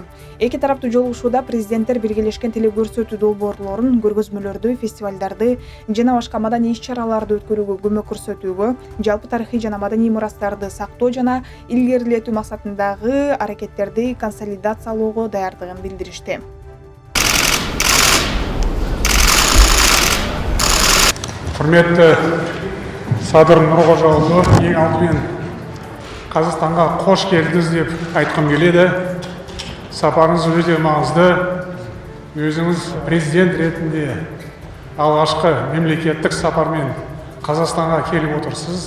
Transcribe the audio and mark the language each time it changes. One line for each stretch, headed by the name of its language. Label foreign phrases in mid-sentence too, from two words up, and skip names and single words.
Kyrgyz: Эки тараптуу жолугушууда президенттер биргелешкен телекөрсөтүү долбоорлорун, көргөзмөлөрдү, фестивалдарды жана башка маданий иш-чараларды өткөрүүгө көмөк көрсөтүүгө, жалпы тарыхый жана маданий мурастарды сактоо жана илгерилетүү максатында аракеттерди консолидациялоого даярдыгын билдиришти.
Kazakh: Құрметті Садыр Нұрғожаұлы, ең алдымен Қазақстанға қош келдіңіз деп айтқым келеді. Сапарыңыз өте маңызды. Өзіңіз президент ретінде алғашқы мемлекеттік сапармен Қазақстанға келіп отырсыз.